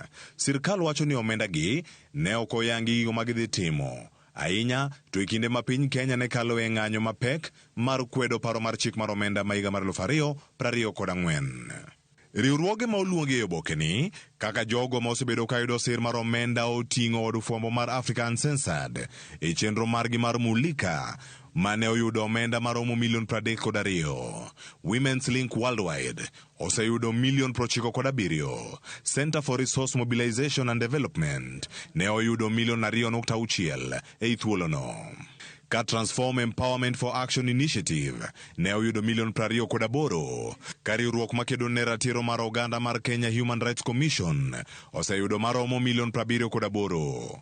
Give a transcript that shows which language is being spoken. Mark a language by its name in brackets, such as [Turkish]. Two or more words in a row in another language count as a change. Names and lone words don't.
[Luo (Kenya and Tanzania)] Sirkal wacho ni omenda gi ne ok oyangi gigo ma gidhi timo, ahinya to e kinde ma piny Kenya ne kalo e ng'anyo mapek mar kwedo paro mar chik mar omenda ma higa mar 2024. Riwruoge ma oluongi e oboke ni kaka jogo ma osebedo ka yudo sir mar omenda oting'o od fwambo mar Africa Uncensored e chenro margi mar Mulika mane oyudo omenda maromo $32,000,000. Women's Link Worldwide oseyudo $97,000,000. Center for Resource Mobilization and Development ne oyudo $2.6 e thuolono. Ka Transform Empowerment for Action Initiative ne oyudo $28,000,000. Ka riwruok makedo ne ratiro mar oganda mar Kenya Human Rights Commission oseyudo maromo $7,000,000.